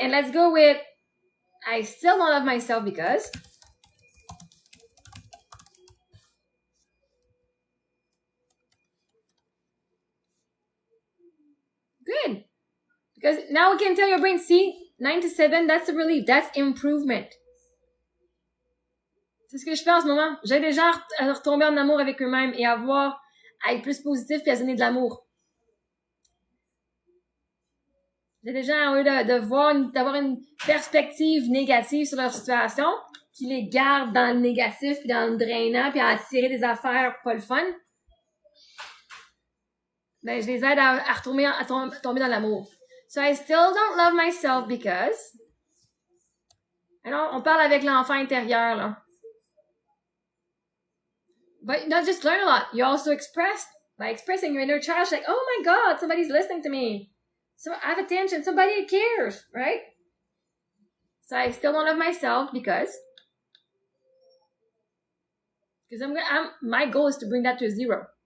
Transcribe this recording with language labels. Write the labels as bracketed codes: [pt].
[en] And let's go with, I still don't love myself because. Good. Because now we can tell your brain, see, 9 to 7, that's a relief. That's improvement. [fr] C'est ce que je fais en ce moment. J'aide les gens à retomber en amour avec eux-mêmes et à être plus positif et à se donner de l'amour. J'aide les gens, au lieu d'avoir une perspective négative sur leur situation, qui les garde dans le négatif, puis dans le drainant, puis à attirer des affaires pas le fun. Ben, je les aide à tomber dans l'amour. [en] So I still don't love myself because. [fr] Alors, on parle avec l'enfant intérieur, là. [en] But not just learn a lot. You also express, by expressing your inner child, like, oh my God, somebody's listening to me. So I have attention. Somebody cares, right? So I still don't love myself because my goal is to bring that to a 0.